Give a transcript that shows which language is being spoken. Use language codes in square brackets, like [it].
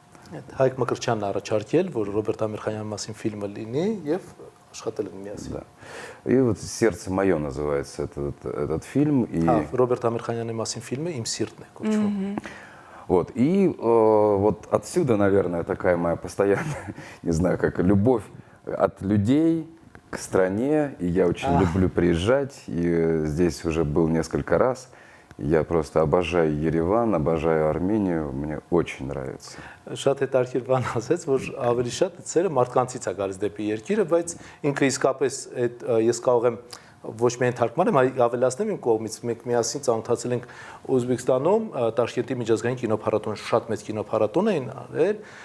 [hy] Հայկ Մկրտչյանն առաջարկել, որ Ռոբերտ Ամիրխանյանի մասին ֆիլմը լինի եւ աշխատել են միասին։ [ru] Да. И вот «Сердце мое» называется этот фильм. И... [hy] Ռոբերտ Ամիրխանյանի մասին ֆիլմը «Իմ սիրտն է» կոչվում։ [ru] Вот. И вот отсюда, наверное, такая моя постоянная, не знаю, как любовь от людей к стране. И я очень люблю приезжать. И здесь уже был несколько раз. Я просто обожаю Ереван, обожаю Армению. Мне очень нравится. [hy] Շատ հետաքրքիր բան ասեց, որ ավելի շատ ծերը մարդկանցից է գալիս դեպի երկիրը, բայց ինքը իսկապես այդ ես կարող եմ ոչ միայն թարգմանեմ, այլ ավելացնեմ իմ կողմից։ Մենք միասին ծանոթացել ենք Ուզբեկստանում, Տաշկենտի միջազգային կինոփառատոն, շատ մեծ կինոփառատոն էին արել։